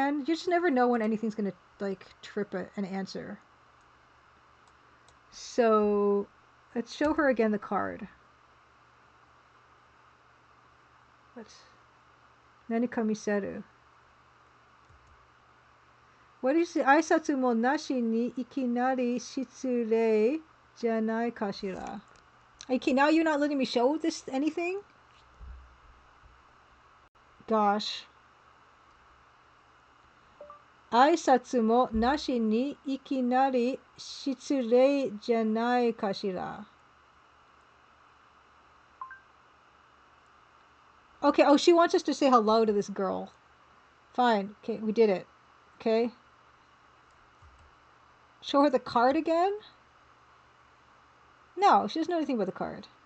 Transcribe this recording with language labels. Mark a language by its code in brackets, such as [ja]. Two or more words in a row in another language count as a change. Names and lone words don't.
[en] You just never know when anything's gonna like trip an answer. So let's show her again the card. Let's Nanikamiseru. What is the [ja] 挨拶もなしにいきなり失礼じゃないかしら? [en] Okay, now you're not letting me show this anything? Gosh. [ja] 挨拶もなしにいきなり失礼じゃないかしら. [en] Okay, oh, she wants us to say hello to this girl. Fine. Okay, we did it. Okay. Show her the card again? No, she doesn't know anything about the card.